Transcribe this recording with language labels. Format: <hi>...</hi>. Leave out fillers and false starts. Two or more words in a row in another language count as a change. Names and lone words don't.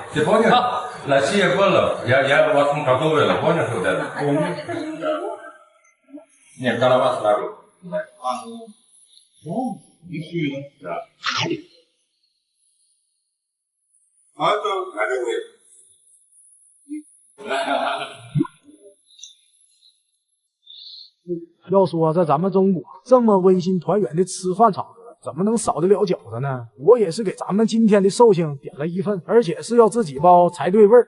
<ru>Ты понял? На сие было. Я вот готовила, понял, вот это? Нет, голова сразу. Ну, и все. Да. А это нет.</ru> <zh>要说在咱们中国这么温馨团圆的吃饭场合，怎么能少得了饺子呢？我也是给咱们今天的寿星点了一份，而且是要自己包才对味儿。</zh>